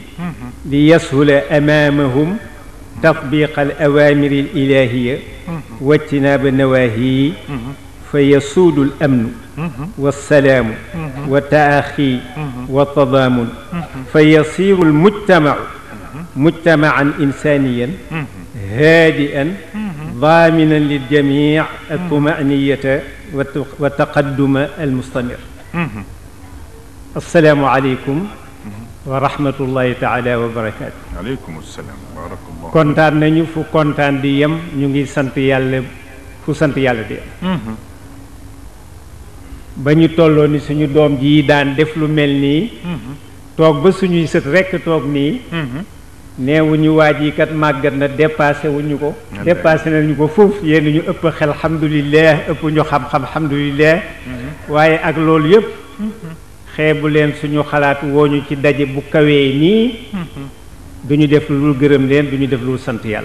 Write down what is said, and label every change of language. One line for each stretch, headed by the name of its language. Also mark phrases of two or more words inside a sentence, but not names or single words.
Arabic: ليسهل أمامهم تطبيق الأوامر الإلهية واجتناب النواهي، فيسود الأمن والسلام والتآخي والتضامن، فيصير المجتمع مجتمعا إنسانيا هادئا ضامنا للجميع الطمأنينة والتقدم المستمر. السلام عليكم ورحمة الله تعالى وبركاته. عليكم السلام بارك الله.
Wolof: kontaan nañu fu kontaan di yem, ñu ngi sant yàlla fu sant yàlla di yem. ba ñu tolloo ni suñu doom ji daan def lu mel nii toog ba suñuy sët rekk toog nii neewuñu waa ji kat màggat na dépassé wuñu ko, dépassé nañu ko foofu, yéen ñu ëpp xel alhamdulillah, ëpp ñu xam-xam alhamdulillah, waaye ak loolu yëpp xeebu leen suñu xalaat wooñu ci daje bu kawee nii duñu def lu gërëm leen, duñu def lu sant yàlla.